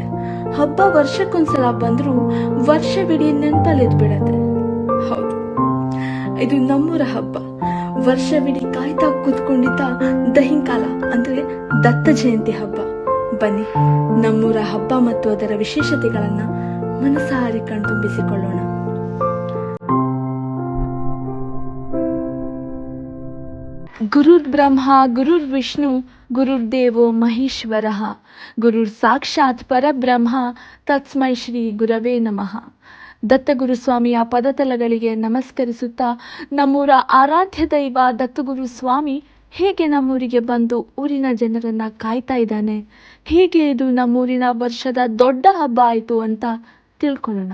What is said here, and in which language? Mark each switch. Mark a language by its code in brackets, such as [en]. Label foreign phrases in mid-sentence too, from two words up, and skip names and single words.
[kn] ಹಬ್ಬ ವರ್ಷಕ್ಕೊಂದ್ಸಲ ಬಂದರೂ ವರ್ಷವಿಡೀ ನೆನಪಲ್ಲಿ ಬಿಡತ್ತೆ. ಹೌದು, ಇದು ನಮ್ಮೂರ ಹಬ್ಬ. ವರ್ಷವಿಡೀ ಕಾಯ್ತಾ ಕೂತ್ಕೊಂಡಿದ್ದ ದಹಿಂಕಾಲ ಅಂದ್ರೆ ದತ್ತ ಜಯಂತಿ ಹಬ್ಬ. ಬನ್ನಿ, ನಮ್ಮೂರ ಹಬ್ಬ ಮತ್ತು ಅದರ ವಿಶೇಷತೆಗಳನ್ನ ಮನಸಾರಿ ಕಣ್ತುಂಬಿಸಿಕೊಳ್ಳೋಣ. [sa] ಗುರುರ್ ಬ್ರಹ್ಮ ಗುರುರ್ ವಿಷ್ಣು ಗುರುರ್ದೇವೋ ಮಹೇಶ್ವರಃ, ಗುರುರ್ ಸಾಕ್ಷಾತ್ ಪರಬ್ರಹ್ಮ ತಸ್ಮೈ ಶ್ರೀ ಗುರವೇ ನಮಃ. [kn] ದತ್ತಗುರುಸ್ವಾಮಿಯ ಪದತಲಗಳಿಗೆ ನಮಸ್ಕರಿಸುತ್ತಾ, ನಮ್ಮೂರ ಆರಾಧ್ಯ ದೈವ ದತ್ತಗುರು ಸ್ವಾಮಿ ಹೇಗೆ ನಮ್ಮೂರಿಗೆ ಬಂದು ಊರಿನ ಜನರನ್ನ ಕಾಯ್ತಾ ಇದ್ದಾನೆ, ಹೇಗೆ ಇದು ನಮ್ಮೂರಿನ ವರ್ಷದ ದೊಡ್ಡ ಹಬ್ಬ ಆಯಿತು ಅಂತ ತಿಳ್ಕೊಳ್ಳೋಣ.